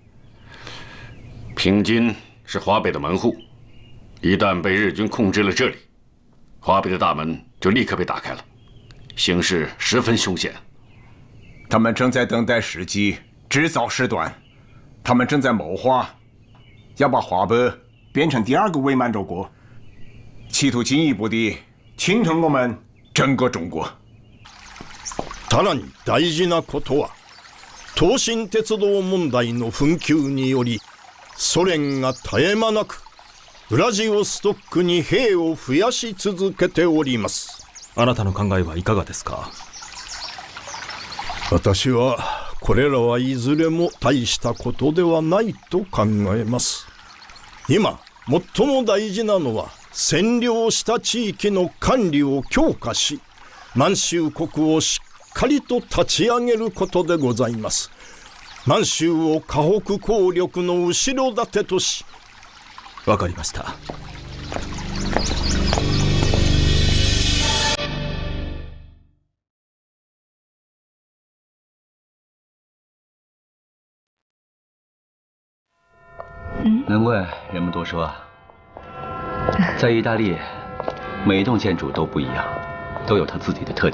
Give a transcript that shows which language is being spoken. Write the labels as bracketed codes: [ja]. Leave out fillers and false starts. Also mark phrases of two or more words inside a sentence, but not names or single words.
[zh] 平津是华北的门户，一旦被日军控制了这里，华北的大门就立刻被打开了，形势十分凶险。他们正在等待时机，制造事端。他们正在谋划要把华北变成第2个伪满洲国，企图进一步地侵吞我们整个中国。 [ja] さらに大事なことは、東進鉄道問題の紛糾により、ソ連が絶え間なくウラジオストックに兵を増やし続けております。あなたの考えはいかがですか？私はこれらはいずれも大したことではないと考えます。今最も大事なのは、占領した地域の管理を強化し、満州国をしっかりと立ち上げることでございます。満州を河北効力の後ろ盾とし。わかりました。 [zh] 难怪人们都说，在意大利，每一栋建筑都不一样，都有它自己的特点。